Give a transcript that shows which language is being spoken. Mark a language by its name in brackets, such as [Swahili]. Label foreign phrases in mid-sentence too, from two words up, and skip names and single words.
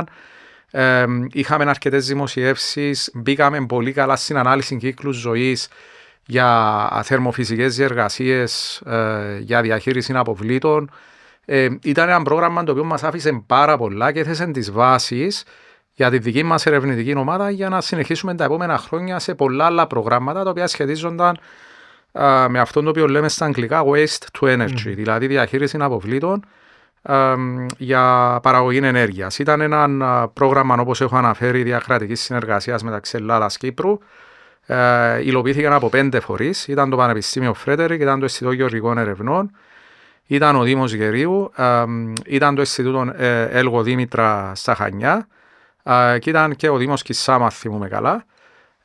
[Greek] Είχαμε αρκετές δημοσιεύσεις, μπήκαμε πολύ καλά στην ανάλυση κύκλου ζωής για θερμοφυσικές διεργασίες, για διαχείριση αποβλήτων. Ήταν ένα πρόγραμμα το οποίο μας άφησε πάρα πολλά και έθεσε τις βάσεις για τη δική μας ερευνητική ομάδα για να συνεχίσουμε τα επόμενα χρόνια σε πολλά άλλα προγράμματα τα οποία σχετίζονταν με αυτό το οποίο λέμε στα αγγλικά [English] waste to energy, [Greek] δηλαδή διαχείριση αποβλήτων για παραγωγή ενέργειας. Ήταν ένα πρόγραμμα, όπως έχω αναφέρει, διακρατικής συνεργασίας μεταξύ Ελλάδας και Κύπρου. Υλοποιήθηκαν από 5 φορείς. Ήταν το Πανεπιστήμιο Φρέντερικ, ήταν το Ινστιτούτο Γεωργικών Ερευνών, ήταν ο Δήμος Γερίου, ήταν το Ινστιτούτο Έλγο Δήμητρα στα Χανιά, και ήταν και ο Δήμος Κισάμα, θυμούμε καλά.